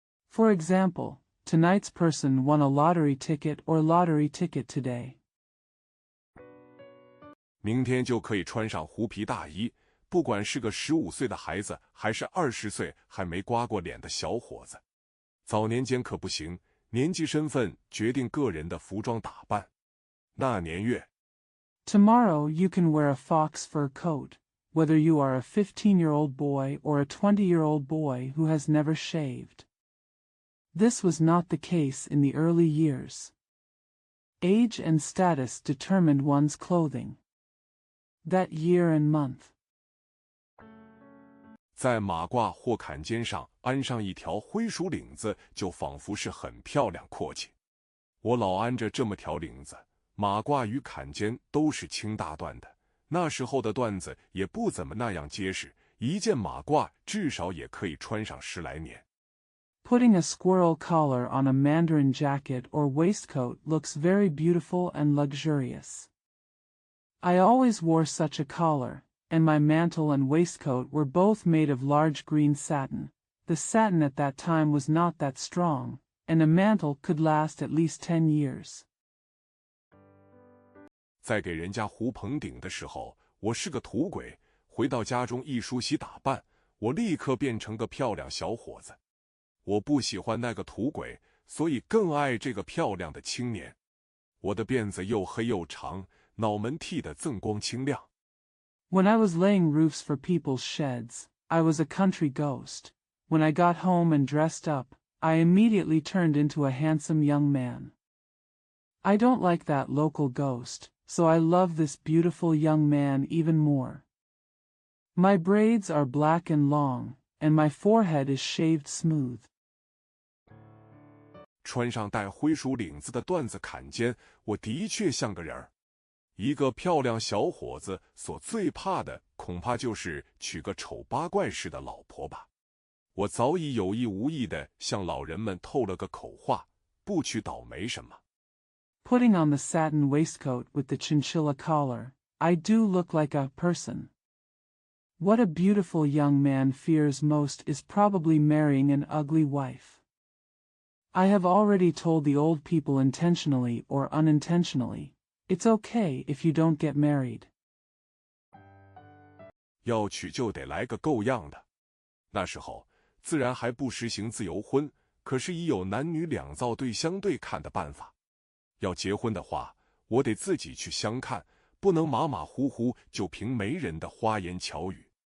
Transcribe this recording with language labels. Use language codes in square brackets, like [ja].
[en] For example, tonight's person won a lottery ticket or lottery ticket today. [zh] 明天就可以穿上狐皮大衣，不管是个15岁的孩子，还是20岁还没刮过脸的小伙子。早年间可不行，年纪身份决定个人的服装打扮。那年月 [en] Tomorrow you can wear a fox fur coat, whether you are a 15-year-old boy or a 20-year-old boy who has never shaved. This was not the case in the early years. Age and status determined one's clothing. That year and month. [zh] 在马褂或坎肩上安上一条灰鼠领子，就仿佛是很漂亮阔气。我老安着这么条领子，马褂与坎肩都是轻大段的，那时候的缎子也不怎么那样结实，一件马褂至少也可以穿上10来年。 [en] Putting a squirrel collar on a mandarin jacket or waistcoat looks very beautiful and luxurious. I always wore such a collar, and my mantle and waistcoat were both made of large green satin. The satin at that time was not that strong, and a mantle could last at least 10 years. [zh] 在给人家糊棚顶的时候，我是个土鬼，回到家中一梳洗打扮，我立刻变成个漂亮小伙子。我不喜欢那个土鬼，所以更爱这个漂亮的青年。我的辫子又黑又长，脑门剃得锃光清亮。 [en] When I was laying roofs for people's sheds, I was a country ghost. When I got home and dressed up, I immediately turned into a handsome young man. I don't like that local ghost, so I love this beautiful young man even more. My braids are black and long, and my forehead is shaved smooth. [zh] 穿上带灰鼠领子的缎子坎肩，我的确像个人儿。一个漂亮小伙子所最怕的，恐怕就是娶个丑八怪似的老婆吧。我早已有意无意地向老人们透了个口话，不娶倒没什么。 [en] Putting on the satin waistcoat with the chinchilla collar, I do look like a person. What a beautiful young man fears most is probably marrying an ugly wife. I have already told the old people intentionally or unintentionally, it's okay if you don't get married. [zh] 要娶就得来个够样的。那时候自然还不实行自由婚，可是已有男女两造对相对看的办法。要结婚的话，我得自己去相看，不能马马虎虎就凭媒人的花言巧语。